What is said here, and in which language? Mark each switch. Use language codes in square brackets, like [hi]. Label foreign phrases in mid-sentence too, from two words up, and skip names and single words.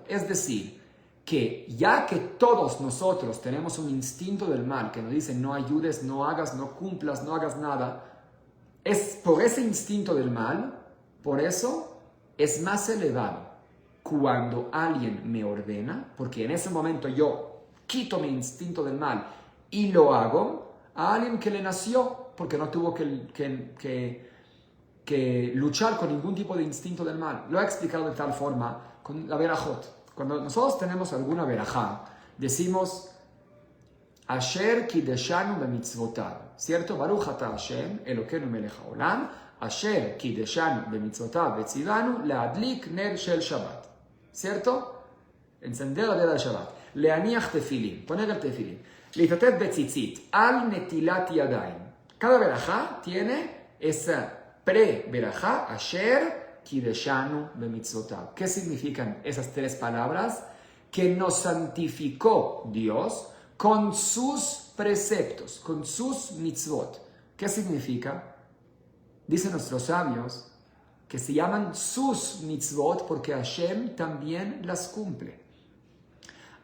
[es] Es decir, que ya que todos nosotros tenemos un instinto del mal que nos dice no ayudes, no hagas, no cumplas, no hagas nada, es por ese instinto del mal, por eso es más elevado cuando alguien me ordena, porque en ese momento yo quito mi instinto del mal y lo hago, a alguien que le nació porque no tuvo que luchar con ningún tipo de instinto del mal. Lo he explicado de tal forma con la verajot. Cuando nosotros tenemos alguna verajá, decimos [he] אשר קדשנו במצוותיו, [es] ¿cierto? [he] ברוך אתה השם, אלוקינו מלך העולם, אשר קדשנו במצוותיו וצוונו להדליק נר של שבת, [es] ¿cierto? Encender la vela de Shabbat. [he] להניח תפילין, [es] poner el tefilin. [he] להתעטף בציצית, על נטילת ידיים. [es] Cada verajá tiene esa pre-verajá, [he] אשר קדשנו במצוותיו. [es] ¿Qué significan esas tres palabras? Que nos santificó Dios con sus preceptos, con sus mitzvot. ¿Qué significa? Dicen nuestros sabios que se llaman sus mitzvot porque Hashem también las cumple.